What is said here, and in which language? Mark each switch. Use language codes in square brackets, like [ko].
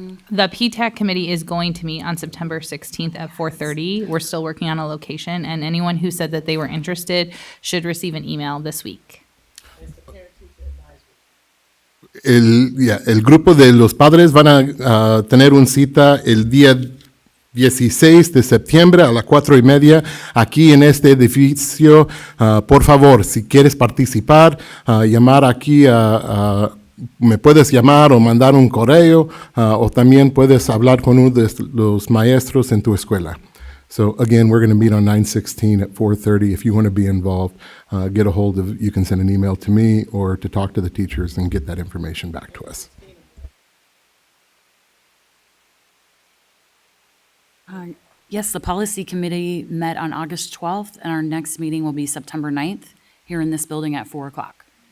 [en] The PTAC committee is going to meet on September 16th at 4:30. We're still working on a location, and anyone who said that they were interested should receive an email this week. [es] El grupo de los padres van a tener una cita el día 16 de septiembre a las 4:30 aquí en este edificio. Por favor, si quieres participar, llamar aquí me puedes llamar o mandar un correo, o también puedes hablar con uno de los maestros en tu escuela. [en] So again, we're going to meet on 9/16 at 4:30. If you want to be involved, get a hold of, you can send an email to me or to talk to the teachers and get that information back to us. Yes, the policy committee met on August 12th, and our next meeting will be September 9th here in this building at 4 o'clock.